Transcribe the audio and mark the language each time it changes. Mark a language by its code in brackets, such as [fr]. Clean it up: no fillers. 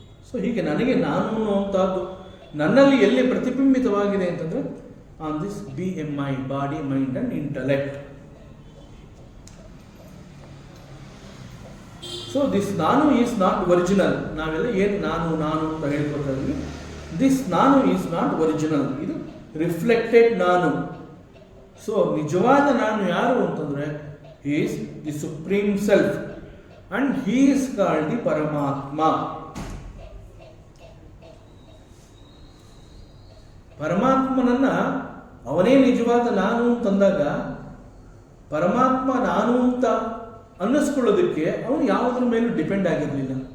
[kn] So ಹೀಗೆ ನನಗೆ ನಾನು ಅನ್ನುವಂಥದ್ದು ನನ್ನಲ್ಲಿ ಎಲ್ಲಿ ಪ್ರತಿಬಿಂಬಿತವಾಗಿದೆ ಅಂತಂದರೆ [en] On this BMI, body, mind and intellect. So this ನಾನು is not original. [kn] ನಾವೆಲ್ಲ ಏನು ನಾನು ನಾನು ಅಂತ ಹೇಳ್ಕೊತಾ ಇದ್ವಿ. [en] this ನಾನು is not original, [kn] ಇದು ರಿಫ್ಲೆಕ್ಟೆಡ್ ನಾನು. ಸೊ ನಿಜವಾದ ನಾನು ಯಾರು ಅಂತಂದರೆ [en] he is the supreme self and he is called the [kn] ಪರಮಾತ್ಮ. ಪರಮಾತ್ಮನನ್ನ ಅವನೇ ನಿಜವಾದ ನಾನು ಅಂತಂದಾಗ ಪರಮಾತ್ಮ ನಾನು ಅಂತ ಅನ್ನಿಸ್ಕೊಳ್ಳೋದಕ್ಕೆ ಅವನು ಯಾವುದ್ರ ಮೇಲೂ ಡಿಪೆಂಡ್ ಆಗಿರಲಿಲ್ಲ.